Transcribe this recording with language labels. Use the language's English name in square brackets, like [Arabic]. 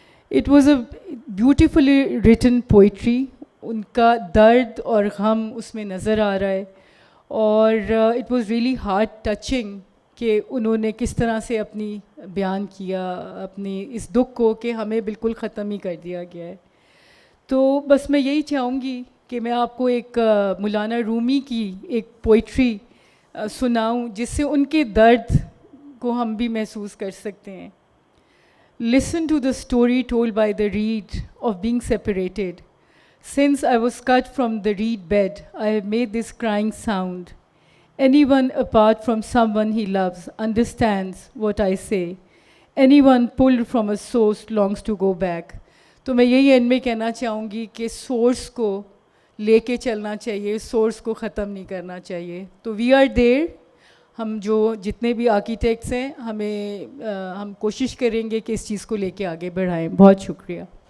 [English] It was a beautifully written poetry. [Urdu] ان کا درد اور غم اس میں نظر آ رہا ہے, اور [English] it was really heart touching [Urdu] کہ انہوں نے کس طرح سے اپنی بیان کیا اپنی اس دکھ کو کہ ہمیں بالکل ختم ہی کر دیا گیا ہے. تو بس میں یہی چاہوں گی کہ میں آپ کو ایک مولانا رومی کی ایک پوئٹری سناؤں جس سے ان کے درد کو ہم بھی محسوس کر سکتے ہیں. [English] Listen to the story told by the reed of being separated. Since I was cut from the reed bed, I have made this crying sound. Anyone apart from someone he loves understands what I say. Anyone pulled from a source longs to go back. [Urdu] تو میں یہی and میں کہنا چاہوں گی کہ source کو لے کے چلنا چاہیے, سورس کو ختم نہیں کرنا چاہیے. تو [English] We are there. [Urdu] ہم جو جتنے بھی آرکیٹیکٹس ہیں ہم کوشش کریں گے کہ اس چیز کو لے کے آگے بڑھائیں. بہت شکریہ.